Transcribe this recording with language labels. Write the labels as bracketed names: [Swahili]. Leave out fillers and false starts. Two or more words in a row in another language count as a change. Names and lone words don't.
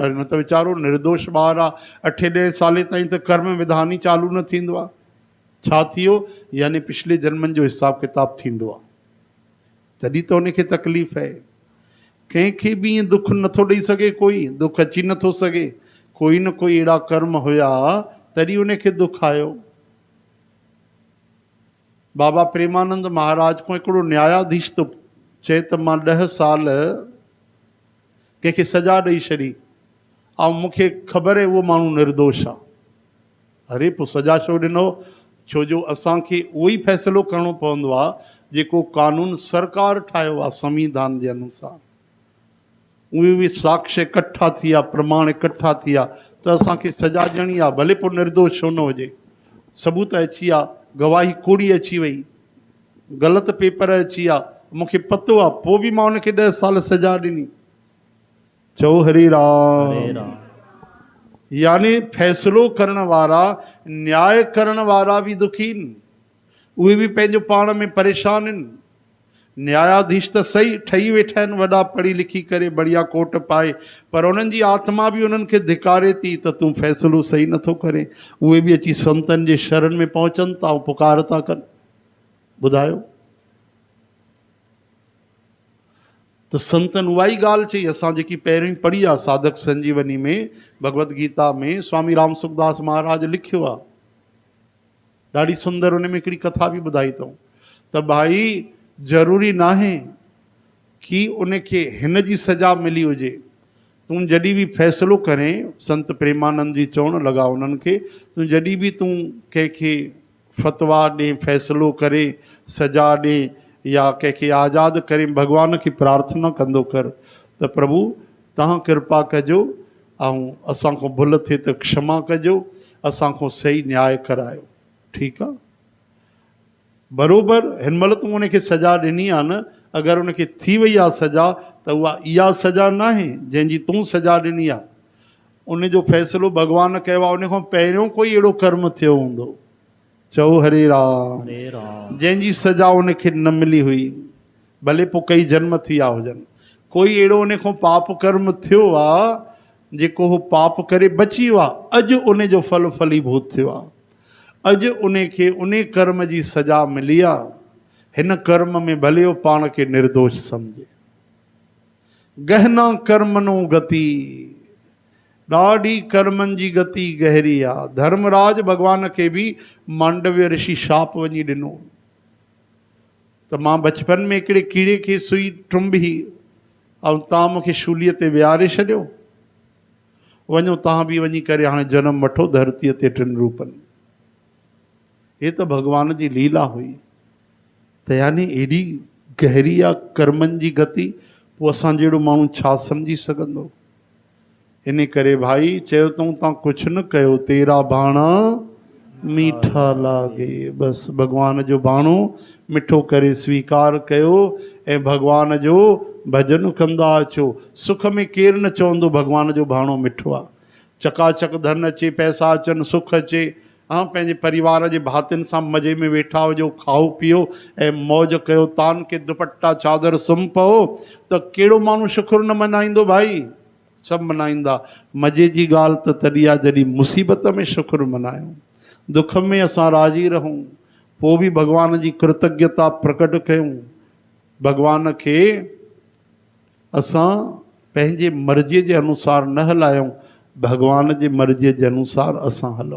[Sindhi] अरे न त वीचारो निर्दोष ॿारु आहे, 8-10 साल ताईं त कर्म विधान ई चालू न थींदो आहे। छा थियो? यानी पिछले जन्मनि जो हिसाब किताब थींदो आहे, तॾहिं त उनखे तकलीफ़ आहे। कंहिंखे बि ईअं दुख नथो ॾेई सघे, कोई दुख अची नथो सघे। कोई न कोई अहिड़ा कर्म हुया तॾहिं उनखे दुख आयो। बाबा प्रेमानंद महाराज को हिकिड़ो न्यायाधीश तो चए त मां 10 साल कंहिंखे सजा ॾेई छॾी ऐं मूंखे ख़बर आहे उहो माण्हू निर्दोष आहे। अरे पोइ सजा छो ॾिनो? छो जो असांखे उहो ई फ़ैसिलो करिणो पवंदो आहे जेको कानून सरकार ठाहियो आहे संविधान जे अनुसार। उहे बि साक्ष्य इकट्ठा थी विया, प्रमाण इकट्ठा थी विया त असांखे सजा ॾियणी आहे, भले पोइ निर्दोष छो न हुजे। सबूत अची विया, गवाही कूड़ी अची वई, ग़लति पेपर अची विया, मूंखे पतो आहे, पोइ बि मां उनखे 10 साल सजा ॾिनी। चओ हरे राम। यानी फैसलो करण वारा, न्याय करण वारा भी दुखी आहिनि, उहे भी पंहिंजो पाण में परेशान आहिनि। न्यायाधीश त सही ठही वेठा आहिनि, वॾा पढ़ी लिखी करे बढ़िया कोट पाए, पर उन्हनि जी आत्मा भी उन्हनि खे धिकारे थी त तूं फ़ैसिलो सही नथो करे। उहे भी अची संतनि जे शरण में पहुचनि था ऐं पुकार था कनि। ॿुधायो त संतनि उहा ई ॻाल्हि चई, असां जेकी पहिरियों पढ़ी आहे साधक संजीवनी में, भगवत गीता में स्वामी राम सुखदास महाराज लिखियो आहे, ॾाढी सुंदर उन में हिकिड़ी कथा बि ॿुधाई अथऊं त भाई ज़रूरी नाहे कि उनखे हिन जी सज़ा मिली हुजे। तूं जॾहिं बि फ़ैसिलो करें, संत प्रेमानंद जी चवणु लॻा उन्हनि खे, तूं जॾहिं बि तूं कंहिंखे फतवा ॾे, फ़ैसिलो करे, सज़ा ॾे या कंहिंखे आज़ादु करे, भॻवान खे प्रार्थना कंदो कर त प्रभु तव्हां कृपा कजो ऐं असांखां भुल थिए त क्षमा कजो, असांखां सही न्याय करायो। ठीकु आहे, बराबरि हिन महिल तूं उनखे सज़ा ॾिनी आहे न, अगरि उनखे थी वई आहे सज़ा त उहा इहा सज़ा न आहे जंहिंजी तूं सज़ा ॾिनी आहे। उनजो फ़ैसिलो भॻवान कयो आहे, उन खां पहिरियों कोई अहिड़ो कर्म थियो हूंदो। चओ हरे राम। हरे राम। जंहिंजी सज़ा उनखे न मिली हुई, भले पोइ कई जन्म थी विया हुजनि, कोई अहिड़ो उन खां पाप कर्म थियो आहे जेको उहो पाप करे बची वियो आहे, अॼु उनजो फल फलीभूत थियो आहे, अॼु उनखे उन कर्म जी सज़ा मिली आहे। हिन कर्म में भले उहो पाण खे निर्दोष सम्झे। [Sanskrit] गहना कर्मनो गति, [Sindhi] ॾाढी कर्मनि जी गति गहरी आहे। धर्मराज भॻवान खे बि मांडव्य ऋषि शाप वञी ॾिनो त मां बचपन में हिकिड़े कीड़े खे सुई टुंबी ऐं तव्हां मूंखे शूलीअ ते विहारे छॾियो, वञो तव्हां बि वञी करे हाणे जनमु वठो धरतीअ ते 3 रूपनि। हे त भॻवान जी लीला हुई। त यानी एॾी गहरी आहे कर्मनि जी गति, पोइ असां जहिड़ो माण्हू छा सम्झी सघंदो। इन करे भाई चयो अथऊं तव्हां कुझु न कयो, [Punjabi] तेरा भाणा मीठा लागे। [Sindhi] बसि भॻवान जो भाणो मिठो करे स्वीकार कयो ऐं भॻवान जो भॼन कंदा अचो। सुख में केरु न चवंदो भॻवान जो भाणो मिठो आहे। चकाचक धन अचे, पैसा अचनि, सुख अचे, हाँ पंहिंजे परिवार जे भातियुनि सां मज़े में वेठा हुजो, खाओ पीओ ऐं मौज कयो, [Hindi] तान के [Sindhi] दुपट्टा चादर सुम्ही पओ, त कहिड़ो माण्हू शुक्र न मनाईंदो भाई? सभु मनाईंदा। मज़े जी ॻाल्हि त तॾहिं आहे जॾहिं मुसीबत में शुक्र मनायूं, दुख में असां राज़ी रहूं, पोइ बि भॻवान जी कृतज्ञता प्रकट कयूं। भॻवान खे असां पंहिंजे मर्ज़ीअ जे अनुसार न हलायूं, भॻवान जे मर्ज़ीअ जे अनुसार असां हलूं।